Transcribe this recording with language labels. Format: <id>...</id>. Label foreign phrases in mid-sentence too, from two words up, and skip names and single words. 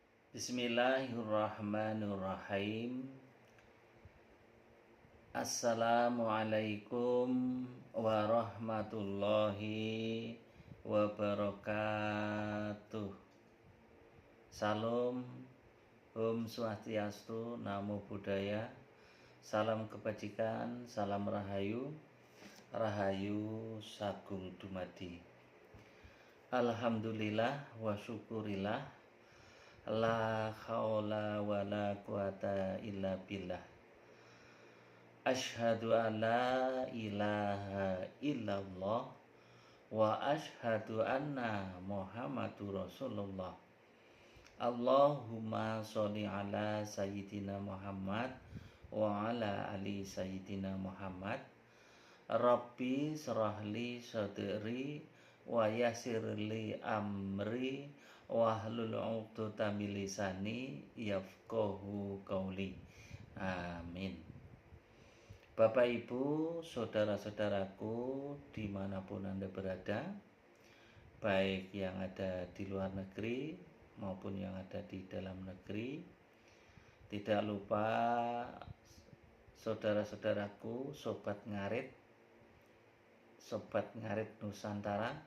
<ar>بسم الله الرحمن الرحيم. السلام عليكم ورحمة الله وبركاته.</ar> <id>Salam, Om Swastiastu, Namo Buddhaya. Salam kebajikan, salam rahayu,</id> <jv>rahayu sagung dumadi.</jv> <ar>الحمد لله والشكر لله. لا حول ولا قوة إلا بالله. أشهد أن لا إله إلا الله وأشهد أن محمدا رسول الله. اللهم صل على سيدنا محمد وعلى آل سيدنا محمد. رب اشرح لي صدري ويسر لي أمري واحلل عقدة من لساني يفقهوا قولي. Amin.</ar> <id>Bapak Ibu, saudara-saudaraku dimanapun Anda berada, baik yang ada di luar negeri maupun yang ada di dalam negeri, tidak lupa saudara-saudaraku, Sobat Ngarit Nusantara.</id>